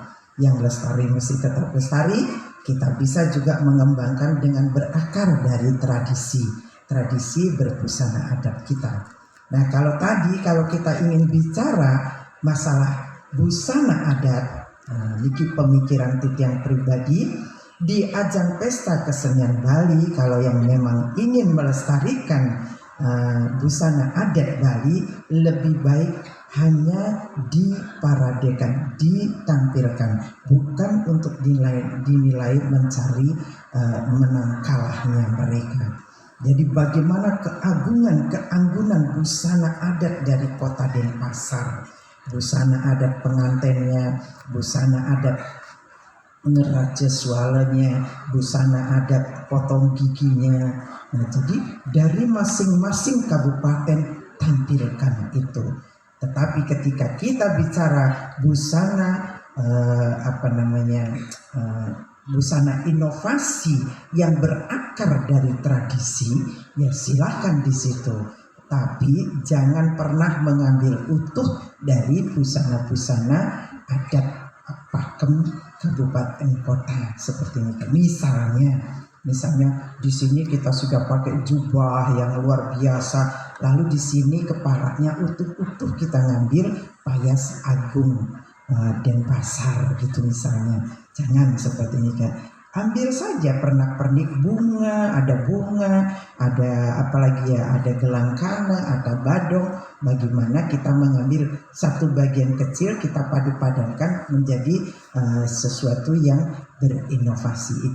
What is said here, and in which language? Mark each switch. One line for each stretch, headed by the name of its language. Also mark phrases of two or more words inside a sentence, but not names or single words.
Indonesian: Yang lestari mesti tetap lestari. Kita bisa juga mengembangkan dengan berakar dari tradisi berbusana adat kita. Nah, kalau kita ingin bicara masalah busana adat, ini pemikiran Titian pribadi. Di ajang pesta kesenian Bali, kalau yang memang ingin melestarikan busana adat Bali, lebih baik hanya diparadekan, ditampilkan, bukan untuk dinilai mencari menang kalahnya mereka. Jadi bagaimana keanggunan busana adat dari kota Denpasar, busana adat pengantennya, busana adat ngeraja sualanya, busana adat potong giginya. Nah, jadi dari masing-masing kabupaten tampilkan itu. Tetapi ketika kita bicara busana busana inovasi yang berakar dari tradisi, ya silahkan di situ. Tapi jangan pernah mengambil utuh dari busana-busana adat pakem kabupaten kota seperti ini. Misalnya di sini kita sudah pakai jubah yang luar biasa, lalu di sini kepalanya utuh-utuh kita ngambil payas agung Denpasar gitu misalnya. Jangan seperti ini kan. Ambil saja pernak-pernik bunga, ada apalagi ya, ada gelang kana, ada badong. Bagaimana kita mengambil satu bagian kecil, kita padu-padankan menjadi sesuatu yang berinovasi.